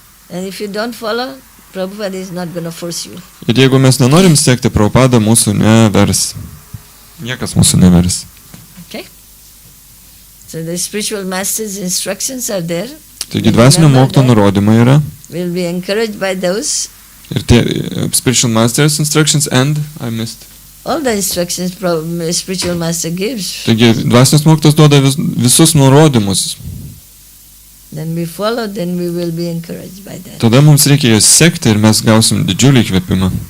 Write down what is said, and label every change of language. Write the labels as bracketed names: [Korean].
[English] And if you don't follow, Prabhupada is not going to force you. [Lithuanian] Ir jeigu mes nenorim sekti, Prabhupada mūsų nevers. Niekas mūsų nevers. [English] Okay? So the spiritual master's instructions are there. [Lithuanian] Taigi dvasinio mokytojo nurodymai yra. [English] We'll be encouraged by those. [Lithuanian] Ir tie [English] spiritual master's instructions and I missed. All the instructions spiritual master gives. [Lithuanian] Taigi dvasinis mokytojas duoda visus nurodymus. [English] Then we follow, then we will be encouraged by that. [Lithuanian] Tada mums reikia juos sekti ir mes gausim didžiulį įkvėpimą.